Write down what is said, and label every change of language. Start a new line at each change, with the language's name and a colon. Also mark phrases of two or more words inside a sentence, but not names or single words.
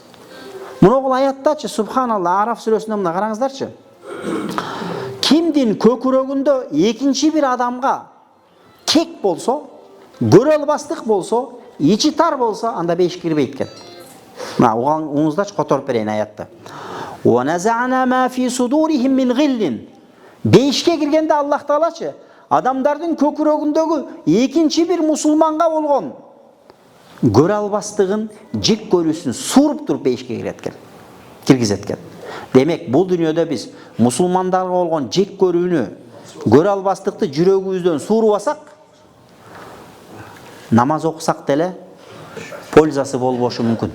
Kyrgyz: Муногул аяттачы, субханалла, Араф сүрөсүндө мына караңыздарчы. Кимдин көкүрөгүндө экинчи бир адамга кек болсо, көрө албастык болсо, ичи тар болсо, анда бейишке кирбейт экен. Мына угуңуздачы, которуп берейин аятты.
Arabic: ونزعنا ما في صدورهم من غل.
Kyrgyz: Бейишке киргенде Аллах Таалачы адамдардын көкүрөгүндөгү экинчи бир мусулманга болгон көрө албастыгын, жек көрүүсүн суруп туруп бейишке кирет экен. Киргизет экен. Демек, бул дүйнөдө биз мусулмандарга болгон жек көрүүнү, көрө албастыкты жүрөгүбүздөн суурубасак, намаз окусак деле пользасы болбошу мүмкүн.